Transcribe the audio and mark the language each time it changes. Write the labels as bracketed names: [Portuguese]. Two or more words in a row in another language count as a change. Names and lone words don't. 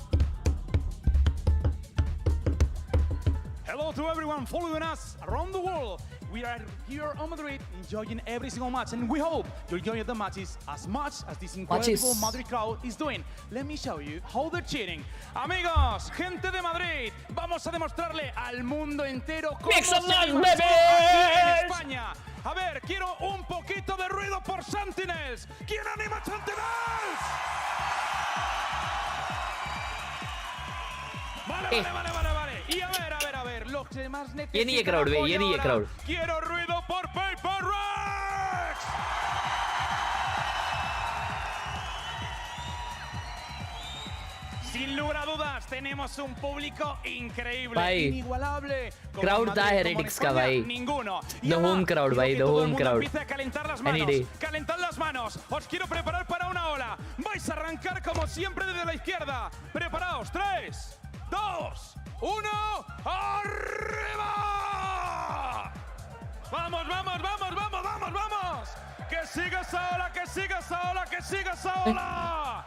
[English] Hello to everyone following us around the world. We are here on Madrid enjoying every single match, and we hope you're enjoying the matches as much as this incredible Madrid crowd is doing. Let me show you how they're cheering. [Spanish] Amigos, gente de Madrid, vamos a demostrarle al mundo entero cómo se anima aquí en España. A ver, quiero un poquito de ruido por Sentinels. ¿Quién anima a Sentinels? Vale. Y a ver, lo que más necesita. [Hindi] ये नहीं है crowd, ये नहीं है crowd. [Spanish] Quiero ruido por PaperX. Sin lugar a dudas, tenemos un público increíble, [Hindi] भाई, [Spanish] inigualable. [Hindi] crowd था heretics का भाई. [Spanish] Ninguno. [English] The home crowd भाई, the home crowd. [Spanish] Empieza a calentar las [English] Any [Spanish] manos. [English] day. [Spanish] Calentad las manos. Os quiero preparar para una ola. Vais a arrancar como siempre desde la izquierda. Preparaos. 3, 2, 1. ¡Arriba! ¡Vamos! ¡Que siga esa ola! ¡Que siga esa ola!